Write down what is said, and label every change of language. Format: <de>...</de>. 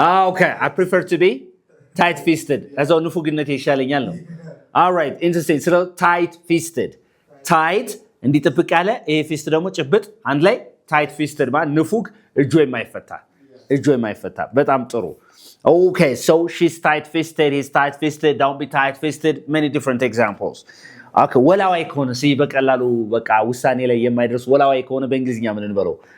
<en>Okay, I prefer to be tight fisted.</en> <am>እዛው ንፉግነት ይሻለኛል ነው።</am> <en>All right, interesting. So tight fisted.</en> <am>Tight እንዲጥብቅ ያለ ይሄ ፊስት ደግሞ ጭብጥ አንድ ላይ tight fisted ማለት ንፉግ እጁ የማይፈታ በጣም ጥሩ።</am> <en>Okay, so she's tight fisted, he's tight fisted, don't be tight fisted. Many different examples.</en> <am>Okay, ወላዋይ ከሆነ ሲ በቀላሉ በቃ ውሳኔ ላይ የማይደርስ ወላዋይ ከሆነ በእንግሊዝኛ ምን እንበለው?</am>